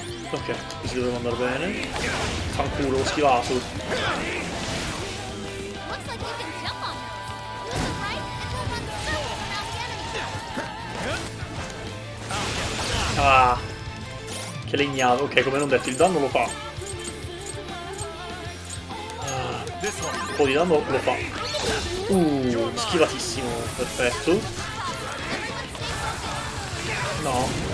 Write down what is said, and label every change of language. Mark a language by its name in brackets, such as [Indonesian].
[Italian] Ok, così doveva andare bene. Fanculo, lo schivato. [English] Looks like you can jump on those. Use them right and they'll run circles around the enemy. [Italian] Ah, che legnavo. Ok, come non detto, il danno lo fa. Un po' di danno lo fa. Schivatissimo, perfetto. No.